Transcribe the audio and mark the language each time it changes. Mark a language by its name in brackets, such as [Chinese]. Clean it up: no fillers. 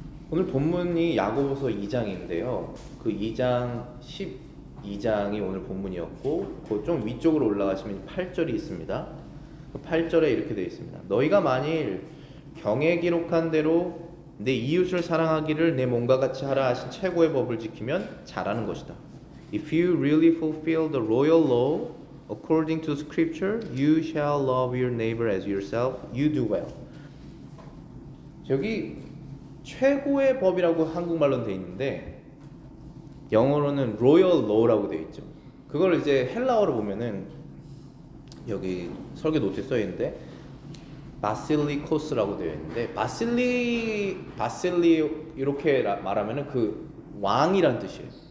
[Korean] 오늘 본문이 야고보서 2장인데요. 그 2장 12장이 오늘 본문이었고 그 좀 위쪽으로 올라가시면 8절이 있습니다. 8절에 이렇게 되어 있습니다. 너희가 만일 경에 기록한 대로 내 이웃을 사랑하기를 내 몸과 같이 하라 하신 최고의 법을 지키면 잘하는 것이다. [English] If you really fulfill the royal law according to scripture, you shall love your neighbor as yourself. You do well. [Korean] 여기 최고의 법이라고 한국말로는 되어 있는데 영어로는 royal law라고 되어 있죠. 그걸 이제 헬라어로 보면은 여기 설교 노트에 써 있는데 바실리코스라고 되어 있는데 바실리 이렇게 말하면은 그 왕이란 뜻이에요.